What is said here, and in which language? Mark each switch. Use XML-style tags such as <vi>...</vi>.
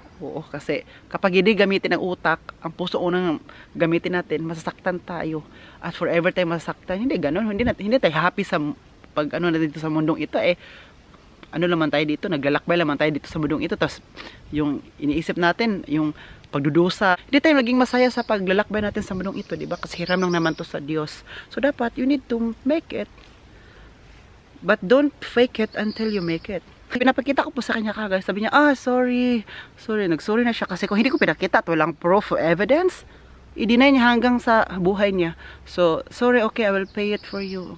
<tl>Oo, kasi kapag hindi gamitin ang utak, ang puso unang gamitin natin, masasaktan tayo. At forever tayo masasaktan. Hindi ganun. Hindi tayo happy sa pag ano na dito sa mundong ito ano naman tayo dito, naglalakbay naman tayo dito sa mundong ito. Tapos yung iniisip natin, yung pagdudusa. Hindi tayo naging masaya sa paglalakbay natin sa mundong ito, di ba? Kasi hiram lang naman to sa Diyos.</tl> <en>So dapat you need to make it. But don't fake it until you make it.</en> <tl>Pinapakita ko po sa kanya kagad. Sabi niya, sorry. Nag-sorry na siya kasi kung hindi ko pinakita at walang proof or evidence, i-deny niya hanggang sa buhay niya.</tl> <en>So, sorry, okay, I will pay it for you.</en>